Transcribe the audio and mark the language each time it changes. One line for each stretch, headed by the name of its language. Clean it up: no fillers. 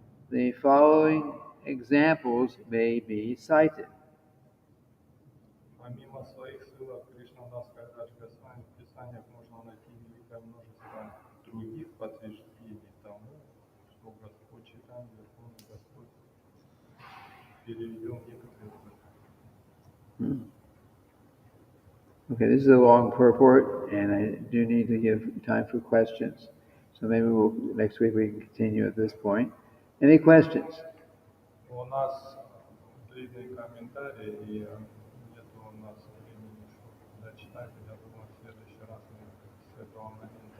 English: The following examples may be cited.
Russian: Помимо своих ссылок Кришнадас Кавирадж Госвами, в Писаниях можно найти великое множество других подтверждений тому, что Господь Чайтанья, Верховный Господь, переведен некоторые из них.
English: Okay, this is a long purport, and I do need to give time for questions. So maybe next week we can continue at this point. Any questions?
Russian: У нас длинные комментарии, и нет у нас времени дочитать. Я думаю, в следующий раз мы с этого момента